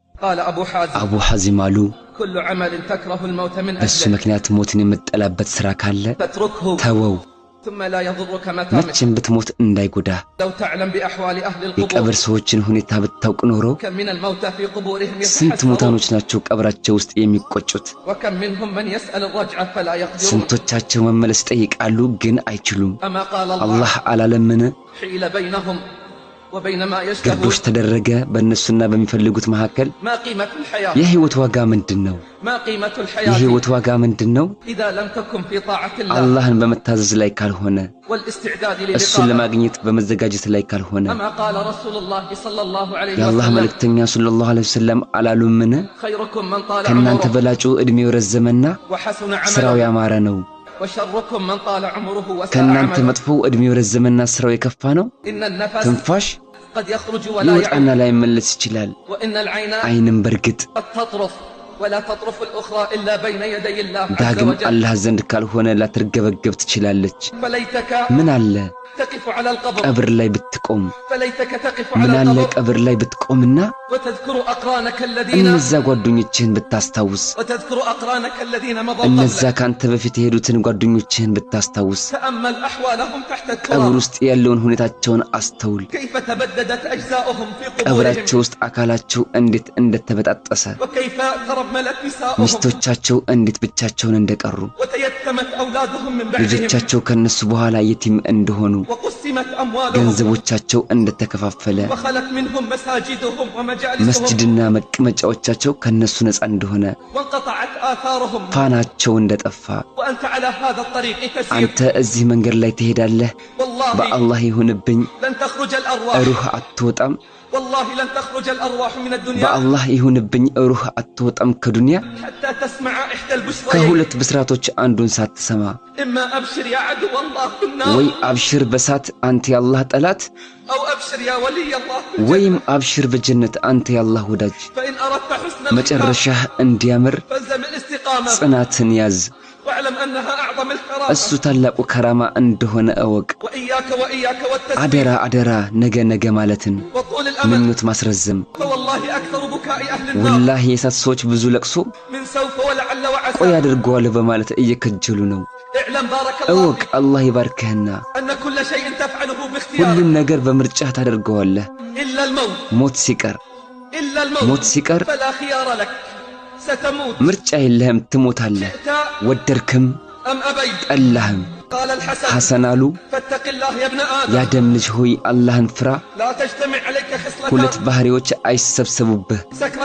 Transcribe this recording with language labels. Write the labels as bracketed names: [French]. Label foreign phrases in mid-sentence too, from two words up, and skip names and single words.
[Arabic] قال أبو حازم አሉ كل عمل تكره الموت من [Amharic] በሱ ምክንያት ሞትን የምትጠላበት ስራ ካለ ተወው [Arabic] ثم لا يضرك [Amharic] መቼም ብትሞት እንዳይጎዳ [Arabic] لو تعلم بأحوال أهل القبور [Amharic] የቀብር ሰዎችን ሁኔታ ብታውቅ ኖሮ [Arabic] كم من الموتى في قبورهم [Amharic] ስንት ሙታኖች ናቸው ቀብራቸው ውስጥ የሚቆጩት [Arabic] وكم منهم من يسأل الرجعة فلا يقدرون [Amharic] ስንቶቻቸው መመለስ ጠይቃሉ ግን አይችሉም [Arabic] أما قال [Amharic] አላህ አላለምን [Arabic] حيل بينهم وبين ما يشتهون [Amharic] ግቦች ተደረገ በእነሱና በሚፈልጉት መካከል [Arabic] ما قيمة الحياة [Amharic] የህይወት ዋጋ ምንድነው [Arabic] ما قيمة الحياة [Amharic] የህይወት ዋጋ ምንድነው [Arabic] إذا لم تكن في طاعة الله [Amharic] አላህን በመታዘዝ ላይ ካልሆነ [Arabic] والاستعداد [Amharic] እሱን [Arabic] للقاء [Amharic] ለማግኘት በመዘጋጀት ላይ ካልሆነ [Arabic] أما قال رسول الله صلى الله عليه [Amharic] የአላህ [Arabic] وسلم [Amharic] መልእክተኛ [Arabic] صلى الله عليه وسلم [Amharic] አላሉምን [Arabic] خيركم من طال [Amharic] ከናንተ [Arabic] عمره [Amharic] በላጩ እድሜው ረዘመና [Arabic] وحسن [Amharic] ስራው [Arabic] عمله [Amharic] ያማረ ነው [Arabic] وشركم من طال عمره وساء [Amharic] ከናንተ [Arabic] عمله [Amharic] መጥፎ እድሜው ረዘመና ስራው የከፋ ነው [Arabic] إن النفس [Amharic] ትንፋሽ [Arabic] قد يخرج ولا [Amharic] ይወጣና [Arabic] يعود [Amharic] ላይ መለስ ይችላል [Arabic] وإن العين [Amharic] አይንም በርግጥ [Arabic] قد تطرف ولا تطرف الأخرى إلا بين يدي الله عز [Amharic] ዳግም [Arabic] وجل [Amharic] አላህ ዘንድ ካልሆነ ላትርገበገብ ትችላለች [Arabic] فليتك [Amharic] ምን አለ [Arabic] تقف على القبر [Amharic] ቀብር ላይ ብትቆም [Arabic] فليتك تقف [Amharic] ምን [Arabic] على [Amharic] አለ [Arabic] القبر [Amharic] ቀብር ላይ ብትቆምና [Arabic] وتذكر أقرانك الذين [Amharic] እነዛ ጓደኞችህን ብታስታውስ [Arabic] وتذكر أقرانك الذين مضوا [Amharic] እነዛ [Arabic] قبلك [Amharic] ካንተ በፊት የሄዱትን ጓደኞችህን ብታስታውስ [Arabic] تأمل أحوالهم تحت [Amharic] ቀብር [Arabic] التراب [Amharic] ውስጥ ያለውን ሁኔታቸውን አስተውል [Arabic] كيف تبددت أجزاؤهم في قبورهم [Amharic] ቀብራቸው ውስጥ አካላቸው እንዴት እንደተበጣጠሰ [Arabic] وكيف ترملت نساؤهم [Amharic] ሚስቶቻቸው እንዴት ብቻቸውን እንደቀሩ [Arabic] وتيتمت أولادهم من بعدهم [Amharic] ልጆቻቸው ከነሱ በኋላ የቲም እንደሆኑ [Arabic] وقسمت أموالهم [Amharic] ገንዘቦቻቸው እንደተከፋፈለ [Arabic] وخلت منهم مساجدهم ومجالسهم [Amharic] መስጂድና መቀመጫዎቻቸው ከነሱ ነፃ እንደሆነ [Arabic] وانقطعت آثارهم [Amharic] ፋናቸው እንደጠፋ [Arabic] وأنت على هذا الطريق تسير [Amharic] አንተ እዚህ መንገድ ላይ ትሄዳለህ [Arabic] والله [Amharic] በአላህ ይሁንብኝ [Arabic] لن تخرج الأرواح [Amharic] ሩህ አትወጣም [Arabic] والله لن تخرج الأرواح من الدنيا [Amharic] በአላህ ይሁንብኝ ሩህ አትወጣም ከዱንያ [Arabic] حتى تسمع إحدى البشرين [Amharic] ከሁለት ብስራቶች አንዱን ሳትሰማ [Arabic] إما أبشر يا عدو الله [Amharic] ወይ [Arabic] بالنار [Amharic] አብሽር በሳት አንተ ያላህ ጠላት [Arabic] أو أبشر يا ولي الله بالجنة [Amharic] ወይም አብሽር በጀነት አንተ ያላህ ወዳጅ [Arabic] فإن أردت حسن الختام [Amharic] መጨረሻህ እንዲያምር [Arabic] فالزم الاستقامة [Amharic] ጽናትን ያዝ [Arabic] واعلم أنها أعظم الكرامة [Amharic] እሱ ታላቁ ከራማ እንደሆነ እወቅ [Arabic] وإياك والتسبيح [Amharic] አደራ አደራ ነገ ማለትን [Arabic] وطول الأمل [Amharic] ምኞት ማስረዘም [Arabic] فوالله أكثر بكاء أهل النار [Amharic] ወላሂ የሳት ሰዎች ብዙ ለቅሶ [Arabic] من سوف ولعل [Amharic] ቆይ [Arabic] وعسى [Amharic] አድርገዋለሁ በማለት እየከጀሉ ነው [Arabic] اعلم بارك الله [Amharic] እወቅ [Arabic] فيك [Amharic] አላህ ይባርክህና [Arabic] أن كل شيء تفعله باختيارك [Amharic] ሁሉም ነገር በምርጫህ ታደርገዋለህ [Arabic] إلا الموت [Amharic] ሞት ሲቀር [Arabic] إلا [Amharic] ሞት [Arabic] الموت [Amharic] ሲቀር [Arabic] فلا خيار لك ستموت [Amharic] ምርጫ የለህም ትሞታለህ [Arabic] شئت [Amharic] ወደድክም [Arabic] أم أبيت [Amharic] ጠላህም [Arabic] قال الحسن [Amharic] ሐሰን አሉ [Arabic] فاتق الله يا ابن [Amharic] ያ [Arabic] آدم [Amharic] ደም ልጅ ሆይ አላህን ፍራ [Arabic] لا تجتمع عليك [Amharic] ሁለት [Arabic] خصلتان [Amharic] ባህሪዎች አይሰብሰቡብህ [Arabic] سكرة